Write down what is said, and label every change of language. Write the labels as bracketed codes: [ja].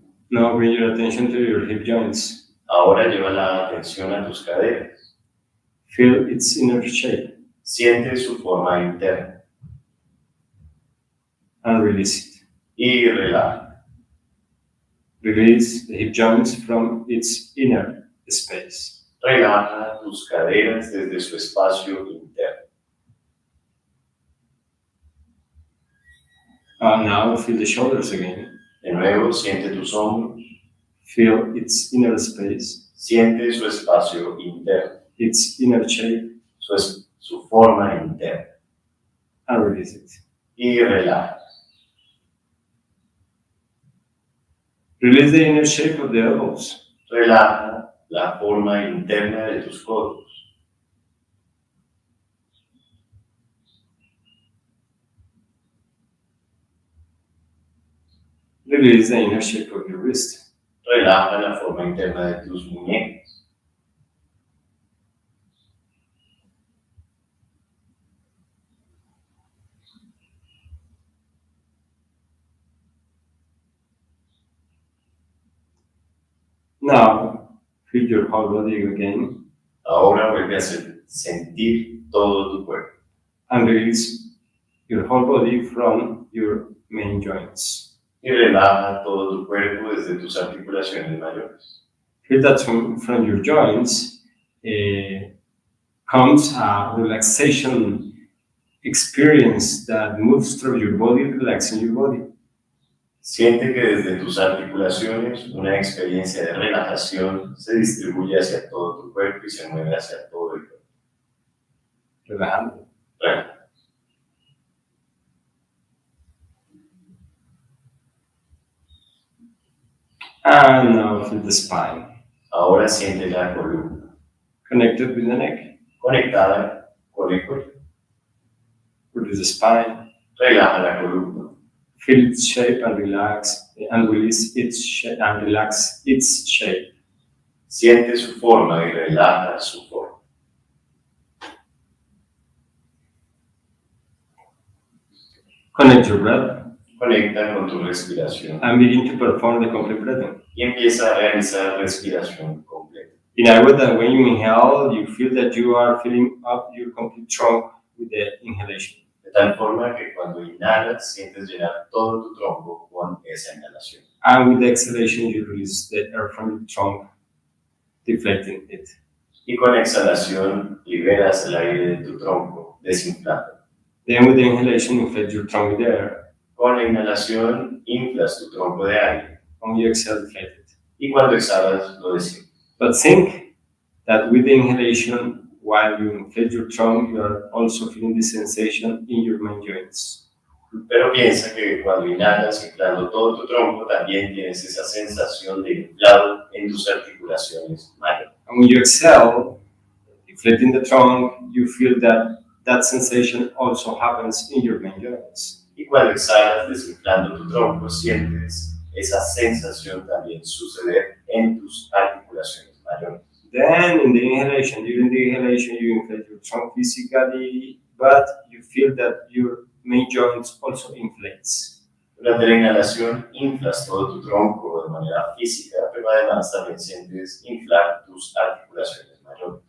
[en] Now bring your attention to your hip joints. [es] Ahora lleva la atención a tus caderas. [en] Feel its inner shape [es] Siente su forma interna. [en] and release it. [es] Y relaja. [en] Release the hip joints from its inner space. [es] Relaja tus caderas desde su espacio interno. [en] Now feel the shoulders again. [es] De nuevo, siente tus hombros. [en] Feel its inner space, [es] Siente su espacio interno. [en] its inner shape, [es] Su forma interna. [en] and release it. [es] Y relaja. [en] Release the inner shape of the elbows. [es] Relaja la forma interna de tus codos. [en] Release the inner shape of your wrist. [es] Relaja la forma interna de tus muñecas. [en] Now feel your whole body again [es] Ahora vuelve a sentir todo tu cuerpo. [en] and release your whole body from your main joints. [es] Y relaja todo tu cuerpo desde tus articulaciones mayores. [en] Feel that from your joints comes a relaxation experience that moves through your body, relaxing your body. [es] Siente que desde tus articulaciones una experiencia de relajación se distribuye hacia todo tu cuerpo y se mueve hacia todo el cuerpo. Relajando. Relaja. [en] And now feel the spine, [es] Ahora siente la columna, [en] connected with the neck. [es] conectada con el cuello. [en] Release the spine, [es] Relaja la columna. [en] feel its shape and relax, and release its shape and relax its shape. [es] Siente su forma y relaja su forma. [en] Connect your breath [es] Conecta con tu respiración [en] and begin to perform the complete breathing. [es] y empieza a realizar respiración completa. [en] In a way that when you inhale, you feel that you are filling up your complete trunk with the inhalation. [es] De tal forma que cuando inhalas sientes llenar todo tu tronco con esa inhalación. [en] And with the exhalation, you release the air from your trunk deflating it. [es] Y con exhalación liberas el aire de tu tronco, desinflando. [en] Then with the inhalation, inflate your trunk with air. [es] Con la inhalación inflas tu tronco de aire. [en] When you exhale, deflate it. [es] Y cuando exhalas lo desinflas. [en] But think that with the inhalation, while you inflate your trunk, you are also feeling the sensation in your main joints. [es] Pero piensa que cuando inhalas, inflando todo tu tronco, también tienes esa sensación de inflado en tus articulaciones mayores. [en] And when you exhale, deflating the trunk, you feel that sensation also happens in your main joints. [es] Y cuando exhalas, desinflando tu tronco, sientes esa sensación también suceder en tus articulaciones mayores. [en] Then in the inhalation, during the inhalation, you inflate your trunk physically, but you feel that your main joints also inflates. [es] Durante la inhalación, inflas todo tu tronco de manera física, pero además también sientes inflar tus articulaciones mayores.